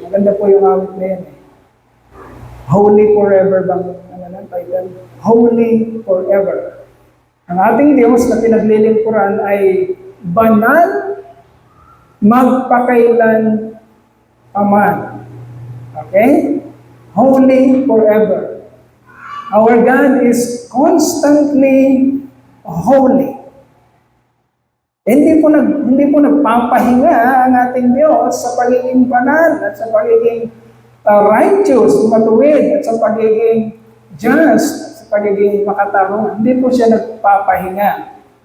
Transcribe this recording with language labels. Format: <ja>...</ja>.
<tl>Maganda po yung awit na yan. Holy forever bang ang title?</tl> <en>Holy forever.</en> <tl>Ang ating Diyos na pinaglilingkuran ay banal magpakailan paman.</tl> <en>Okay? Holy forever. Our God is constantly holy.</en> <tl>Hindi po nagpapahinga ang ating Diyos sa pagiging banal at sa pagiging righteous, matuwid, at sa pagiging just, sa pagiging makatarungan. Hindi po siya nagpapahinga.</tl>